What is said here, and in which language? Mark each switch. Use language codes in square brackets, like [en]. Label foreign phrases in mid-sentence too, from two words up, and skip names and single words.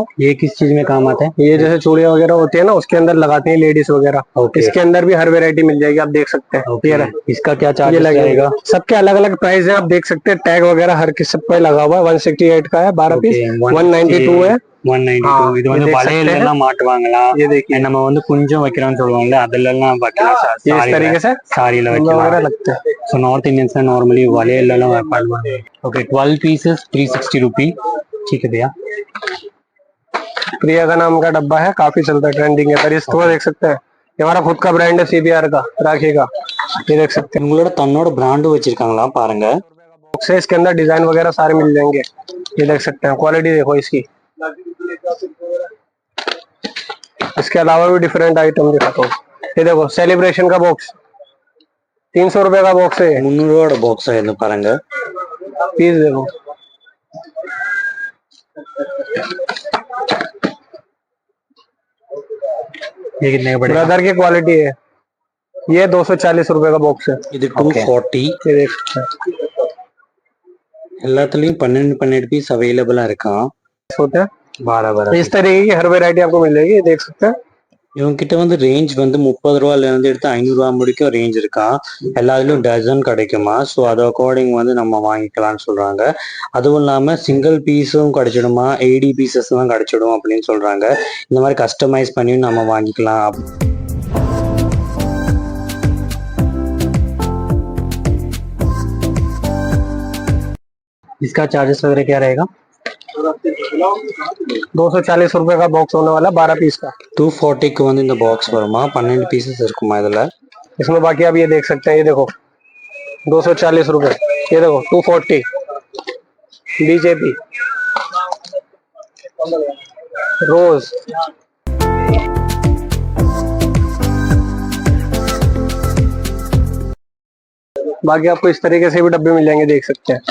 [hi] ये किस चीज में काम आता है? ये जैसे चूड़ियां वगैरह होती है ना, उसके अंदर लगाते हैं लेडीज वगैरह। इसके अंदर भी हर वैरायटी मिल जाएगी, आप देख सकते हैं। इसका क्या चार्ज लगेगा? सबके अलग अलग प्राइस है, आप देख सकते हैं। टैग वगैरह हर किस सब पे लगा हुआ है। 168 का है 12 पीस, 192 है. 192. [ta] இது வந்து வளையல் எல்லாம் மாட்டுவாங்களா? [hi] ये देखिए, [ta] நம்ம வந்து குஞ்சம் வைக்கிறோம்னு சொல்லுவாங்கல, அதெல்லாம் வைக்கலாம். [hi] ये इस तरीके से [ta] साड़ीல வைக்கலாம் [hi] वगैरह लगते हैं। सो [en] North Indians [hi] में नॉर्मली [ta] வளையல் எல்லாம் வைப்பாங்க. [hi] ओके, 12 पीसेस 360 रुपए. ठीक है भैया। प्रिया का नाम का डब्बा है, काफी चलता है, ट्रेंडिंग है। पर इसको देख सकते हैं, ये हमारा खुद का ब्रांड है CBR का, राखी का। ये देख सकते हैं, [ta] உங்களோட தன்னோட பிராண்ட் வச்சிருக்காங்களா பாருங்க. [hi] बॉक्स है, इसके अंदर डिजाइन वगैरह सारे मिल जाएंगे। ये देख सकते हैं, क्वालिटी देखो इसकी। इसके अलावा भी डिफरेंट आइटम दिखाता हूँ। ये देखो सेलिब्रेशन का बॉक्स 300 रुपए का बॉक्स है। 300 बॉक्स है பாருங்க. पीस देखो, ये कितने का पड़ेगा? ब्रदर की क्वालिटी है। ये 240 रुपए का बॉक्स है। [ta] இது 240. [hi] ये देख सकते हैं, [ta] எல்லாத்துலயும் 12 பீஸ் அவைலபிளா இருக்கான். [hi] होते हैं 12 इस तरीके की हर वेरायटी आपको मिल जाएगी, ये देख सकते हैं। [ta] இவங்க கிட்ட வந்து ரேஞ்ச் வந்து 30 ரூபாயில இருந்து எடுத்து 500 ரூபா முடிக்கும் ரேஞ்ச் இருக்கா. எல்லாத்துலயும் டசன் கிடைக்குமா. ஸோ அது அக்கார்டிங் வந்து நம்ம வாங்கிக்கலாம்னு சொல்றாங்க. அதுவும் இல்லாம சிங்கிள் பீஸும் கிடைச்சிடுமா, 80 பீசஸ் தான் கிடைச்சிடும் அப்படின்னு சொல்றாங்க. இந்த மாதிரி கஸ்டமைஸ் பண்ணி நம்ம வாங்கிக்கலாம். [hi] इसका चार्जेस वगैरह क्या रहेगा? 240 रुपए का बॉक्स होने वाला 12 पीस का। [ta] 240க்கு வந்து இந்த பாக்ஸ் வருமா, 12 பீசஸ் இருக்குமா இதுல. [hi] इसमें बाकी आप ये देख सकते हैं, ये देखो 240 रुपए, ये देखो 240 बीजेपी रोज। बाकी आपको इस तरीके से भी डब्बे मिल जाएंगे, देख सकते हैं।